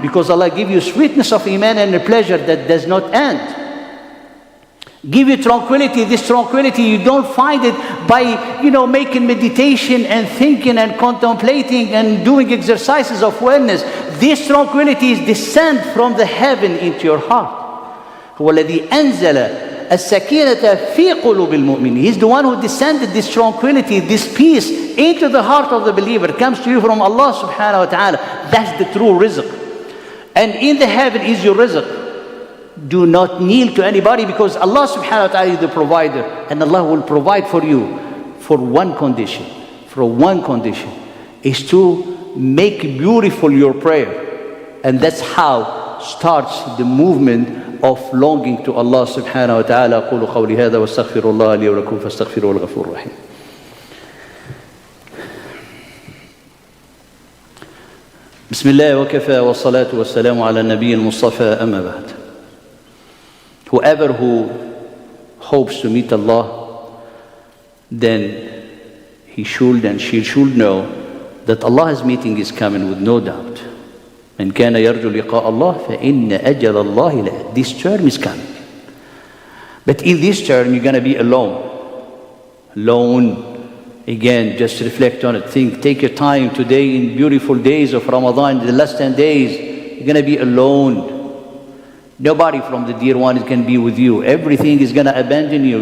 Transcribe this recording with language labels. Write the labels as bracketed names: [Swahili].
[English] Because Allah gives you sweetness of iman and a pleasure that does not end. Give you tranquility. This tranquility, you don't find it by, making meditation and thinking and contemplating and doing exercises of wellness. This tranquility is descent from the heaven into your heart. [Arabic] هو الذي أنزل السكينة في قلوب المؤمنين. [English] He's the one who descended this tranquility, this peace into the heart of the believer. It comes to you from Allah subhanahu wa ta'ala. That's the true rizq. And in the heaven is your rizq. Do not kneel to anybody, because Allah subhanahu wa ta'ala is the provider. And Allah will provide for you for one condition. For one condition is to make beautiful your prayer. And that's how starts the movement of longing to Allah subhanahu wa ta'ala. [Arabic] أقول قولي هذا واستغفر الله لي ولكم فاستغفروه الغفور الرحيم. بسم الله وكفى والصلاة والسلام على النبي المصطفى أما بعد. [English] Whoever who hopes to meet Allah, then he should and she should know that Allah's meeting is coming with no doubt. [Arabic] من كان يرجو لقاء الله فإن أجل الله لآت. [English] This term is coming. But in this term, you're going to be alone. Alone. Again, just reflect on it. Think, take your time today in beautiful days of Ramadan, the last 10 days. You're going to be alone. Nobody from the dear one is going to be with you. Everything is going to abandon you.